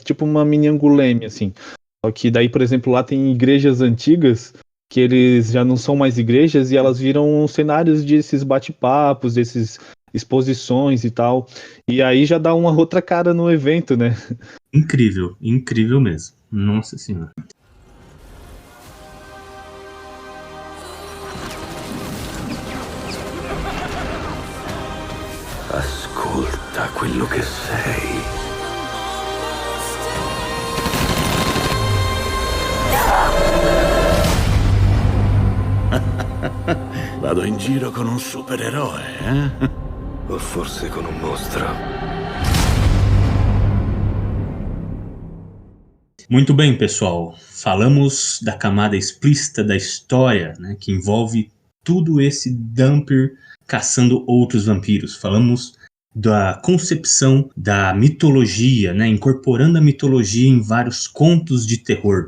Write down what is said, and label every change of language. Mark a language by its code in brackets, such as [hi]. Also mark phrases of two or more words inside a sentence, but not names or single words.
[pt] Tipo uma mini Anguleme, assim. Só que daí, por exemplo, lá tem igrejas antigas que eles já não são mais igrejas e elas viram cenários desses bate-papos, desses exposições e tal. E aí já dá uma outra cara no evento, né? Incrível, incrível mesmo. Nossa Senhora. [it] Ascolta quello che sei. Vado in giro con un supereroe, eh? O forse con un mostro. [pt] Muito bem, pessoal. Falamos da camada explícita da história, né, que envolve tudo esse Dhampir caçando outros vampiros. Falamos da concepção da mitologia, né, incorporando a mitologia em vários contos de terror.